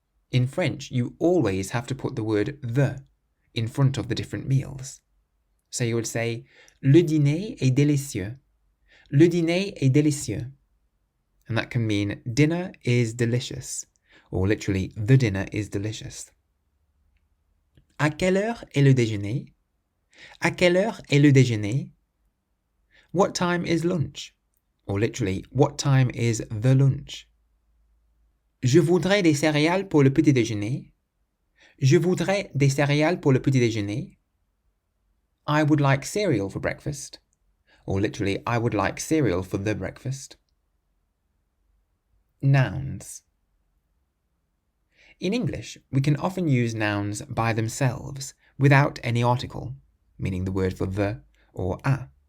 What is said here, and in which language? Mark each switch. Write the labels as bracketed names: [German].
[English] In French, you always have to put the word the in front of the different meals. So you would say, [French] le dîner est délicieux. Le dîner est délicieux. [English] And that can mean dinner is delicious, or literally, the dinner is delicious. [French] À quelle heure est le déjeuner? À quelle heure est le déjeuner? [English] What time is lunch? Or literally, what time is the lunch? [French] Je voudrais des céréales pour le petit déjeuner. Je voudrais des céréales pour le petit déjeuner. [English] I would like cereal for breakfast. Or literally, I would like cereal for the breakfast. Nouns. In English, we can often use nouns by themselves without any article, meaning the word for the or a.